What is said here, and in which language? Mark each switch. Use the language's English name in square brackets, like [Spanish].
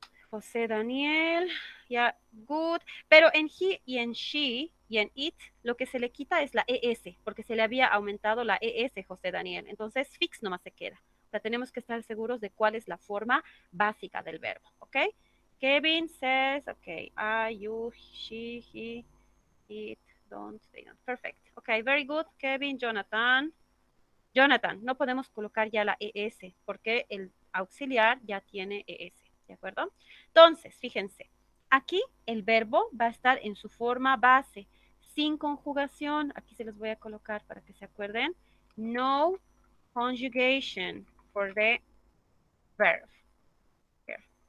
[Spanish] José Daniel, ya, [English] good. [Spanish] Pero en he y en she y en it, lo que se le quita es la ES, porque se le había aumentado la ES, José Daniel. Entonces, fix nomás se queda. O sea, tenemos que estar seguros de cuál es la forma básica del verbo, ¿ok? [English] Kevin says, ok, I, you, she, he, it, don't, they don't. Perfect. Ok, very good, Kevin, Jonathan. [Spanish] Jonathan, no podemos colocar ya la ES, porque el auxiliar ya tiene ES. ¿De acuerdo? Entonces, fíjense, aquí el verbo va a estar en su forma base, sin conjugación. Aquí se los voy a colocar para que se acuerden. [English] No conjugation for the verb. Here.